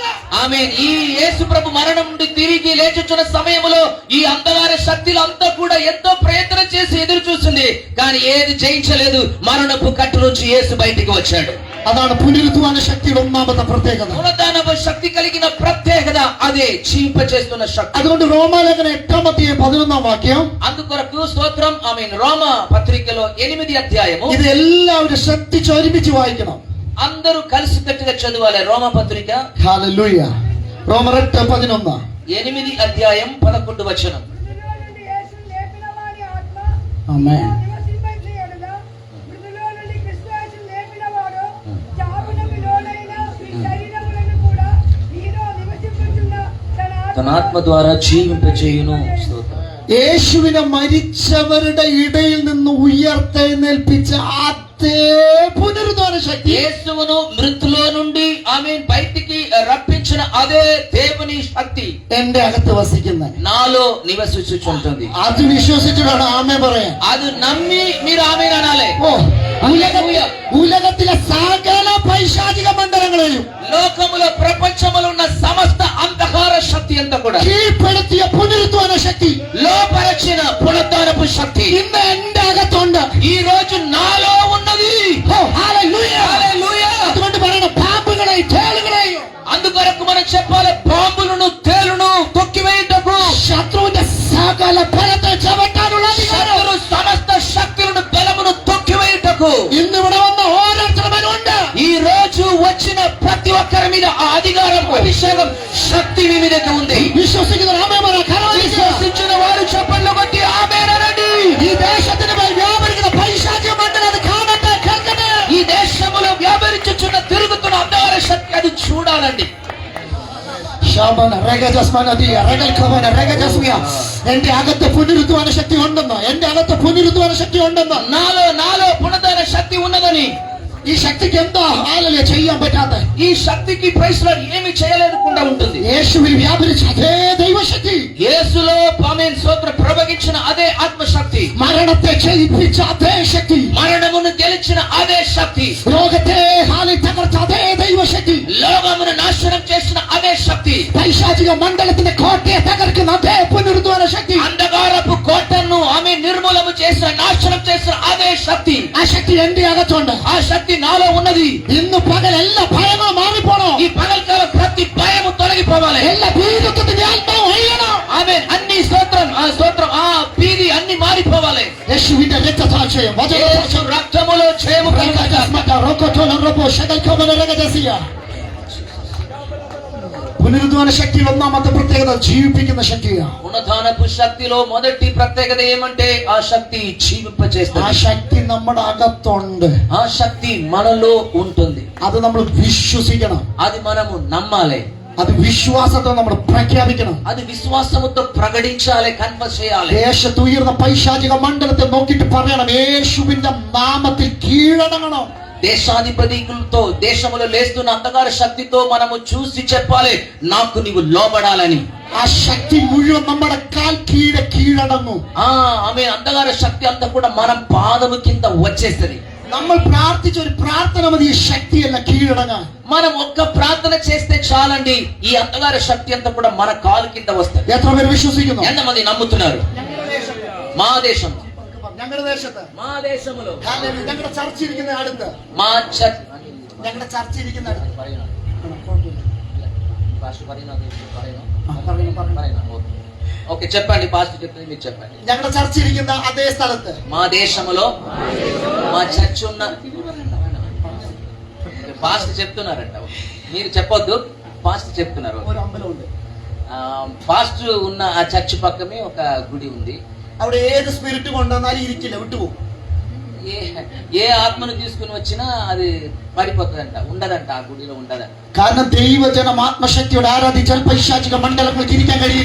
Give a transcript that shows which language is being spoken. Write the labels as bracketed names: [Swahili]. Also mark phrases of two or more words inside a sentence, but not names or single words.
[Telugu] ఆమేన్. ఈ యేసు ప్రభు మరణం నుండి తిరిగి లేచుచున్న సమయంలో ఈ అంధకార శక్తులంతా కూడా ఎంతో ప్రయత్నం చేసి ఎదురు చూసింది, కానీ ఏది జయించలేదు. మరణపు కట్టు నుంచి యేసు బయటికి వచ్చాడు. [Malayalam] അതാണ് പുനരുദ്ധാന ശക്തിയുടെ ഒന്നാമത്തെ പ്രത്യേകത. [Telugu] పునరుద్ధానపు శక్తి కలిగిన ప్రత్యేకత అదే, జీవింపచేస్తున్న శక్తి. [Malayalam] അതുകൊണ്ട് റോമാലേഖനം 8-11 വാക്യം, [Telugu] అందుకొరకు స్తోత్రం. ఆమేన్. రోమ పత్రికలో 8వ అధ్యాయము. [Malayalam] ഇത് എല്ലാവരും ശ്രദ്ധിച്ച് ഒരുമിച്ച് വായിക്കണം. [Telugu] అందరూ కలిసికట్టుగా చదవాలి రోమ పత్రిక. [Malayalam] ഹല്ലേലൂയ. റോമർ 8:11. [Telugu] 8వ అధ్యాయం 11వ వచనం. [Malayalam] ആമേൻ. [Telugu] తన ఆత్మ ద్వారా జీవింపచేయును. [Malayalam] യേശുവിനെ മരിച്ചവരുടെ ഇടയിൽ നിന്ന് ഉയർത്തെഴുന്നേൽപ്പിച്ച അതേ പുനരുദ്ധാന శక్తి, [Telugu] యేసువును మృతులో నుండి ఆమేన్ బయటికి రప్పించిన అదే దేవుని శక్తి [Malayalam] എന്റെ അകത്ത് വസിക്കുന്ന, [Telugu] నాలో నివసించుచుంటుంది. [Malayalam] അത് വിശ്വസിച്ചിട്ടാണ് ആമേൻ പറയാൻ. [Telugu] అది నమ్మి మీరు ఆమేన్ అనాలి. [Malayalam] ഓ, ഉലകത്തിലെ സകല പൈശാചിക മണ്ഡലങ്ങളെയും [Telugu] లోకములో ప్రపంచములో ఉన్న సమస్త అంధకార శక్తి అంతా కూడా [Malayalam] കീഴ്പ്പെടുത്തിയ പുനരുദ്ധാന ശക്തി, [Telugu] లోపరచిన పునరుద్ధానపు శక్తి [Malayalam] ഇന്ന് എന്റെ അകത്തുണ്ട്. [Telugu] ఈ రోజు నాలో ఉన్నది. [Malayalam] ഓ, ഹല്ലേലൂയ. [Telugu] హల్లెలూయా. [Malayalam] അതുകൊണ്ട് പറയണം, പാമ്പുകളെയും തേളുകളെയും [Telugu] అందుకొరకు మనం చెప్పాలి, పాములను తేలును తొక్కివేయుటకు, [Malayalam] ശത്രുവിന്റെ സകല ഫലത്തെ ചവിട്ടാനുള്ള അധികാരം [Telugu] శత్రు సమస్త శక్తులను బలమును తొక్కివేయుటకు [Malayalam] ഇന്ന് ഇവിടെ വന്ന ഓരോരുത്തരുമുണ്ട്. [Telugu] ఈ రోజు వచ్చిన ప్రతి ఒక్కరి మీద ఆ అధికారం, అభిషేకం, శక్తి మీ మీదకి ఉంది. [Malayalam] വിശ്വസിക്കുന്ന ആമേൻ പറ. [Telugu] విశ్వసించిన వారు చప్పట్లు కొట్టి ఆమేన్ అనండి. [Malayalam] ഈ ദേശത്തിന് മേൽ വ്യാപരിക്കുന്ന പൈശാചിക മണ്ഡലം അത് കാണട്ടെ, കേൾക്കട്ടെ. [Telugu] ఈ దేశములో వ్యాపరించుచున్న తిరుగుతున్న అంధకార శక్తి అది చూడాలండి. ശാബന രഗജസ്മനദിയ രഗൽഖവന രഗജസ്മിയ. [Malayalam] എന്റെ അകത്ത് പുനരുദ്ധാന ശക്തി ഉണ്ടെന്ന്, എന്റെ അകത്ത് പുനരുദ്ധാന ശക്തി ഉണ്ടെന്ന്, [Telugu] నాలో పునరుద్ధాన శక్తి ఉన్నదని. [Malayalam] ഈ ശക്തിക്ക് എന്താ ഹല്ലേലൂയ ചെയ്യാൻ പറ്റാത്ത? [Telugu] ఈ శక్తికి ప్రైస్లో ఏమి చేయలేకుండా ఉంటుంది. [Malayalam] യേശുവിൽ വ്യാപരിച്ച അതേ ദൈവശക്തി, [Telugu] యేసులో ఆమేన్ స్తోత్రం ప్రవగించిన అదే ఆత్మశక్తి, [Malayalam] മരണത്തെ ജയിപ്പിച്ച അതേ ശക്തി, [Telugu] మరణమును గెలిచిన అదే శక్తి, [Malayalam] ലോകത്തെ ഹാലിൽ തകർച്ച അതേ ദൈവശക്തി, [Telugu] లోకమును నాశనం చేసిన అదే శక్తి, [Malayalam] പൈശാചിക മണ്ഡലത്തിന്റെ കോട്ടയെ തകർക്കുന്ന അതേ പുനരുദ്ധാന ശക്തി, [Telugu] అంధకారపు కోటను ఆమె నిర్మూలము చేసిన, నాశనం చేసిన అదే శక్తి. [Malayalam] ആ శക്തി എന്റെ അകത്തുണ്ട്. [Telugu] ఆ శక్తి నాలో ఉన్నది. [Malayalam] ഇന്ന് പകൽ എല്ലാ ഭയങ്ങളും മാറിപ്പോണോ. [Telugu] ఈ పగల్కాలం ప్రతి భయము తొలగిపోవాలి. [Malayalam] എല്ലാ ഭീരുത്വത്തിന്റെ ആത്മാവ് ഒഴിയണം. [Telugu] ఆమేన్. అన్ని స్తోత్రం, ఆ స్తోత్రం, ఆ భీతి అన్ని మారిపోవాలి. [Malayalam] യേശുവിന്റെ രക്തസാക്ഷ്യം, [Telugu] యేసు రక్తములో జయము కలుగుగాక. [Malayalam] പുനരുദ്ധാന ശക്തി ഒന്നാമത്തെ പ്രത്യേകത ജീവിപ്പിക്കുന്ന ശക്തിയാണ്. [Telugu] పునరుద్ధానపు శక్తిలో మొదటి ప్రత్యేకత ఏమంటే ఆ శక్తి [Malayalam] ആ [Telugu] జీవింపచేస్తుంది. [Malayalam] ശക്തി നമ്മുടെ అగത്തുണ്ട്. [Telugu] ఆ శక్తి మనలో ఉంటుంది. [Malayalam] അത് നമ്മൾ വിശ്വസിക്കണം. [Telugu] అది మనము నమ్మాలి. [Malayalam] അത് വിശ്വാസത്തെ നമ്മൾ പ്രഖ്യാപിക്കണം. [Telugu] అది విశ్వాసముతో ప్రకటించాలి, కన్ఫస్ చేయాలి. [Malayalam] ദേശത്ത് ഉയർന്ന പൈശാചിക മണ്ഡലത്തെ നോക്കിയിട്ട് പറയണം, യേശുവിന്റെ നാമത്തിൽ കീഴടങ്ങണം. [Telugu] దేశాధిపతితో దేశములో లేస్తున్న అంధకార శక్తితో మనము చూసి చెప్పాలి, నాకు నీవు లోబడాలని. [Malayalam] ആ ശക്തി മുഴുവൻ നമ്മുടെ കാൽ കീഴടങ്ങും. [Telugu] ఆమె అంధకార శక్తి అంతా కూడా మనం పాదము కింద వచ్చేస్తుంది. [Malayalam] നമ്മൾ പ്രാർത്ഥിച്ച ഒരു പ്രാർത്ഥന മതി ഈ ശക്തിയെല്ലാം കീഴടങ്ങാൻ. [Telugu] మనం ఒక్క ప్రార్థన చేస్తే చాలండి, ఈ అంధకార శక్తి అంతా కూడా మన కాలు కింద వస్తుంది. [Malayalam] എത്ര പേര് വിശ്വസിക്കുന്നു? [Telugu] ఎంతమంది నమ్ముతున్నారు? మా దేశం, [Malayalam] ഞങ്ങളുടെ ദേശത്ത്, [Telugu] మా దేశంలో, [Malayalam] ഞങ്ങളുടെ ചർച്ച ഇരിക്കുന്ന അടുത്ത്, [Telugu] మా చర్చ్, [Malayalam] ഞങ്ങളുടെ ചർച്ച ഇരിക്കുന്ന അടുത്ത്, [Telugu] ఓకే చెప్పండి, పాస్టర్ చెప్తుంది మీరు చెప్పండి. [Malayalam] ഞങ്ങളുടെ ചർച്ച ഇരിക്കുന്ന അതേ സ്ഥലത്ത്, [Telugu] మా దేశంలో మా చర్చ్ ఉన్న, పాస్టర్ చెప్తున్నారంట, మీరు చెప్పొద్దు, పాస్టర్ చెప్తున్నారు. [Malayalam] ഒരു അമ്പലമുണ്ട്. [Telugu] పాస్టర్ ఉన్న ఆ చర్చ్ పక్కనే ఒక గుడి ఉంది. [Malayalam] അവിടെ ഏത് സ്പിരിറ്റ് കൊണ്ടുവന്നാലും ഇരിക്കില്ല, വിട്ടുപോകും. [Telugu] ఏ ఆత్మను తీసుకుని వచ్చినా అది పడిపోతుందంట, ఉండదంట, ఆ గుడిలో ఉండదంట. [Malayalam] കാരണം ദൈവജനം ആത്മശക്തിയോടെ ആരാധിച്ചാൽ പൈശാചിക മണ്ഡലങ്ങൾക്ക് ഇരിക്കാൻ കഴിയില്ല.